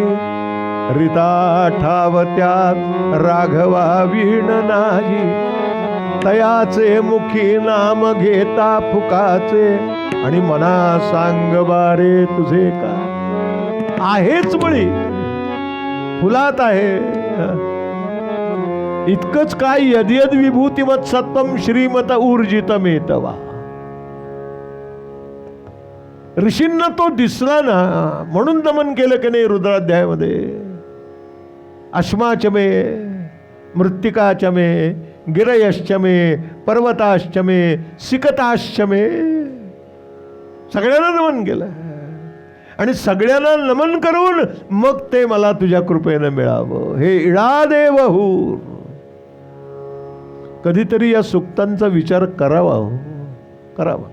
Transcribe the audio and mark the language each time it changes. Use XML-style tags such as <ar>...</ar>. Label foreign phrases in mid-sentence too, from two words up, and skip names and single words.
<mr>रिता ठावत्या राघवा वीण नाही. तयाचे मुखी नाम घेता फुकाचे. आणि मना सांग बारे तुझे का. आहेच बळी फुलात आहे. इतकंच काय,</mr> <sa>यद्यद विभूतिमत सत्वम श्रीमत ऊर्जितमेतवा.</sa> <mr>ऋषींना तो दिसला ना, म्हणून नमन केलं की नाही रुद्राध्यायामध्ये.</mr> <sa>अश्माच मे, मृत्तिकाच मे, गिरयश्च मे, पर्वताश्च मे, सिकताश्च मे.</sa> <mr>सगळ्यांना नमन केलं आणि सगळ्यांना नमन करून मग ते मला तुझ्या कृपेनं मिळावं.</mr> <sa>हे इळादेव हूर.</sa> <mr>कधीतरी या सुक्तांचा विचार करावा, हो करावा.</mr>